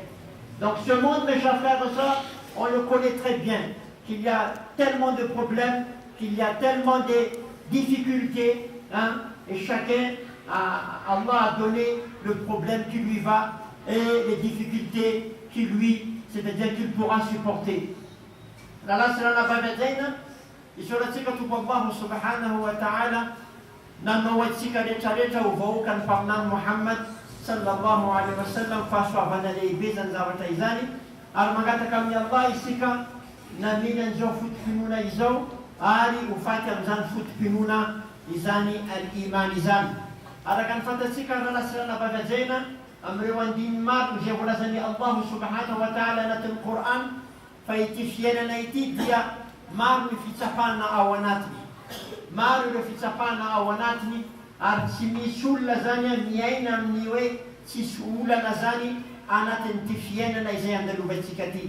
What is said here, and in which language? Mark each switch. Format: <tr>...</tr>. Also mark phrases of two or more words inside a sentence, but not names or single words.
<fr>Donc ce monde, mes chers frères et sœurs, on le connaît très bien, qu'il y a tellement de problèmes, qu'il y a tellement de difficultés, hein, et chacun, Allah a donné le problème qui lui va et les difficultés qui lui, c'est-à-dire qu'il pourra supporter.</fr> <ar>الله صلى الله عليه وسلم,</ar> <mg>isuratika tu</mg> <ar>الله سبحانه وتعالى,</ar> <mg>namawatsika rehetrarehetra hovahoaka ny mpaminany Muhammad</mg> <ar>صلى الله عليه وسلم</ar> <mg>fahasoavana lehibe zany zavatra izany, ary mangataka amin'ny Allah isika naminy an'izao fotom-pinoana izao ary ho faty amin'izany fotom-pinoana izany al-iman izany. Araka ny fantatsika raha sirana bavajena amin'ireo andiny maro izay volazan'ny Allah</mg> <ar>سبحانه وتعالى</ar> <mg>anatin'ny Quran fa ity fiainana ity dia maro ny fitsapana ao anatiny. Maro ireo fitsapana ao anatiny ary tsy misy olona zany miaina amin'ny hoe tsisy olana zany anatin'ity fiainana izay andalovantsika ty.</mg>